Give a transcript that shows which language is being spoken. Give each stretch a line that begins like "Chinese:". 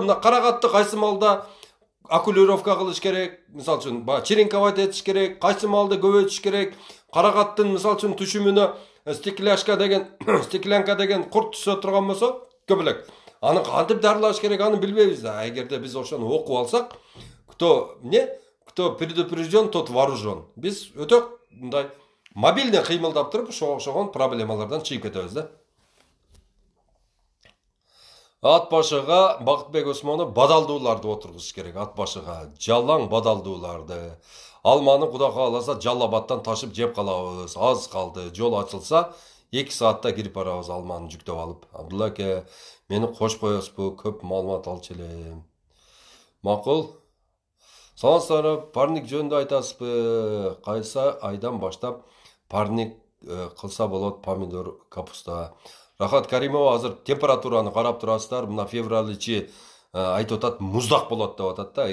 Kyrgyz: Мына карагатты кайсы малда окулировка кылыш керек, мисалы үчүн черенковать этиш керек, кайсы малды көбөйтүш керек. Карагаттын мисалы үчүн түшүмүнө стеклянка деген курт түшө турган болсо, көп элек аны кантип дарылаш керек, аны билбейбиз да. Эгерде биз ошону окуп алсак,
Russian: кто предупрежден, тот вооружен.
Kyrgyz: Биз өтө мындай мобильный кыймылдап туруп, ошогон проблемалардан чыгып кетебиз да. Ат башыга Бакытбек Осмонов бадалдууларды отургузуш керек. Ат башыга жалаң бадалдууларды. Алманы Кудай кааласа Жалал-Абадтан ташып жеп калабыз. Аз калды. Жол ачылса 2 саатта кирип барабыз алманы жүктөп алып. Абдулла аке, мени кош коесузбу? Көп маалымат алчу элем. Макул. Саламатсыздар, парник жөнүндө айтасызбы? Кайсы айдан баштап парник кылса болот? Помидор, капуста. Рахат Каримова азыр температураны карап турасыздар. Мына февраль ичи айтып атат, муздак болот деп атат да.